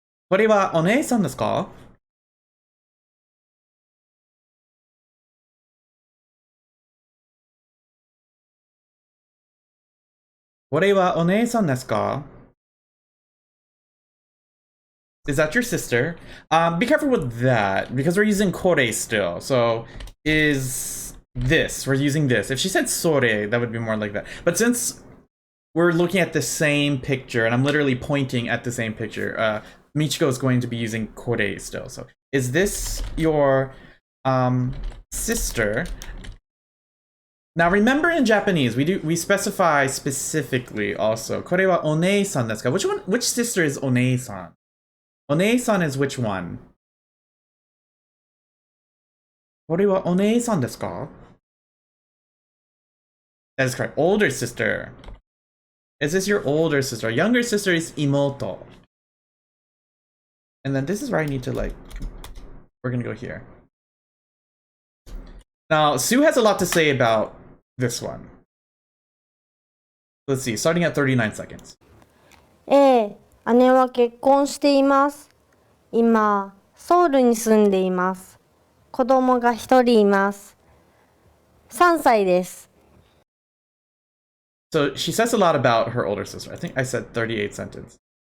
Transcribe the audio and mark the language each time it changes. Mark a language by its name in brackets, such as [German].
[Japanese] これはお姉さんですか? これはお姉さんですか? [English] Is that your sister? Be careful with that, because we're using kore still. So, is this. We're using this. If she said sore, that would be more like that. But since we're looking at the same picture, and I'm literally pointing at the same picture, Michiko is going to be using kore still. So, is this your sister? Now remember, in Japanese we specify specifically also. [Japanese] これはお姉さんですか? [English] Which sister is お姉さん? お姉さん is which one? [Japanese] これはお姉さんですか? [English] That is correct. Older sister. Is this your older sister? Younger sister is imoto. And then this is where I need to we're gonna go here. Now, Sue has a lot to say about this one. Let's see, starting at 39 seconds. [Japanese] 姉は結婚しています。今、ソウルに住んでいます。子供が一人います。3歳です。 [English] So she says a lot about her older sister. I think I said 38 sentence.